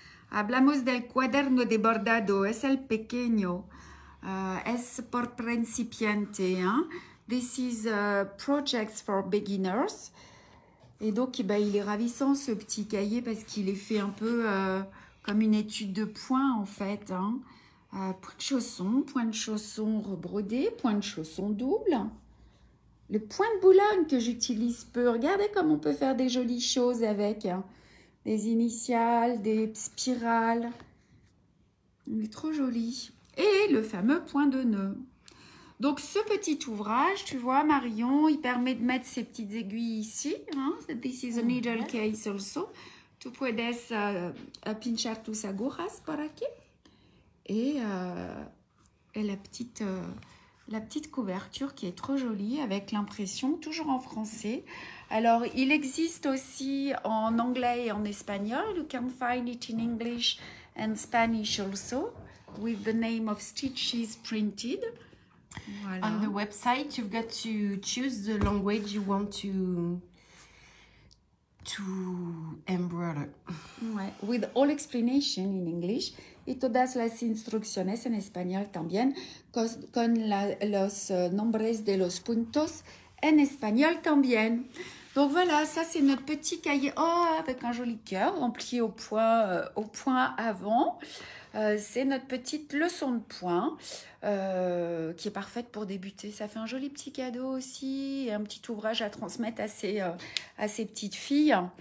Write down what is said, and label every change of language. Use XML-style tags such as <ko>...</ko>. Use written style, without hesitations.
<es>Hablamos del cuaderno de bordado. Es el pequeño. Es por principiante. Hein?</es> <en>This is projects for beginners.</en> <fr>Et donc, eh ben, il est ravissant ce petit cahier parce qu'il est fait un peu comme une étude de points en fait. Hein? Point de chausson rebrodé, point de chausson double. Le point de Boulogne que j'utilise peu. Regardez comme on peut faire des jolies choses avec. Hein. Des initiales, des spirales. Il est trop joli. Et le fameux point de nœud. Donc, ce petit ouvrage, tu vois, Marion, il permet de mettre ces petites aiguilles ici. Hein?</fr> <en>This is a needle case also.</en> <es>Tu puedes pinchar tus agujas por aquí.</es> <fr>Et la petite couverture qui est trop jolie avec l'impression, toujours en français. Alors, il existe aussi en anglais et en espagnol.</fr> <en>You can find it in English and Spanish also, with the name of Stitches Printed.</en> <fr>Voilà.</fr> <en>On the website, you've got to choose the language you want to embroider.</en> <es>Ouais,</es> <en>with all explanation in English</en> <es>y todas las instrucciones en español también, con los nombres de los puntos en espagnol también.</es> <fr>Donc voilà, ça c'est notre petit cahier, avec un joli cœur rempli au point avant. C'est notre petite leçon de points qui est parfaite pour débuter. Ça fait un joli petit cadeau aussi et un petit ouvrage à transmettre à ces petites filles.</fr>